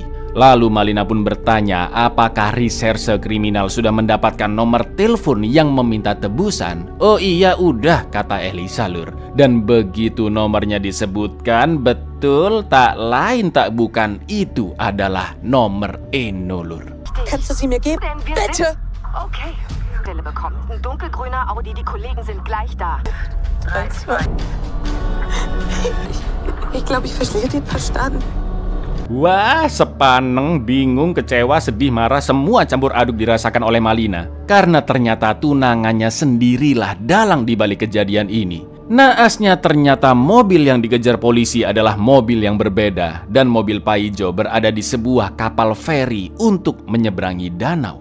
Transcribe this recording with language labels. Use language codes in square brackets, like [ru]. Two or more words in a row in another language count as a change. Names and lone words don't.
[id] Lalu Malina pun bertanya apakah reserse kriminal sudah mendapatkan nomor telepon yang meminta tebusan. Oh iya udah, kata Elisa, Lur. Dan begitu nomornya disebutkan, betul tak lain tak bukan itu adalah nomor Eno, Lur. [de] Kannst du sie mir geben? Bitte! Okay, Stelle bekommen. Ein dunkelgrüner Audi, die Kollegen sind gleich da. 3, 2. Ich glaube, ich verstehe den Verstand. [id] Wah, sepaneng, bingung, kecewa, sedih, marah, semua campur aduk dirasakan oleh Malina. Karena ternyata tunangannya sendirilah dalang di balik kejadian ini. Naasnya ternyata mobil yang dikejar polisi adalah mobil yang berbeda dan mobil Paijo berada di sebuah kapal feri untuk menyeberangi danau.